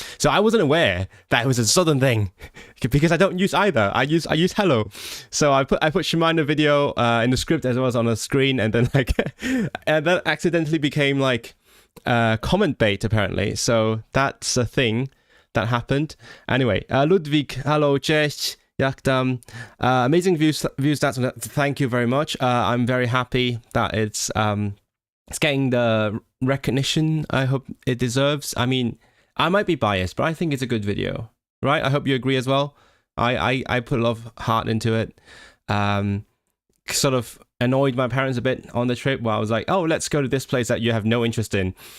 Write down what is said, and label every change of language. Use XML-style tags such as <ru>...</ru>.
<en>So I wasn't aware that it was a southern thing, because I don't use either. I use hello. So I put Shamai in the video, in the script as well as on the screen, and then like, and that accidentally became like comment bait apparently. So that's a thing that happened. Anyway, Ludwig, hello,</en> <pl>cześć. Jak tam?</pl> <en>Amazing views stats. Thank you very much. I'm very happy that it's getting the recognition I hope it deserves. I mean, I might be biased, but I think it's a good video, right? I hope you agree as well. I put a lot of heart into it. Sort of annoyed my parents a bit on the trip where I was like, "Oh, let's go to this place that you have no interest in."</en>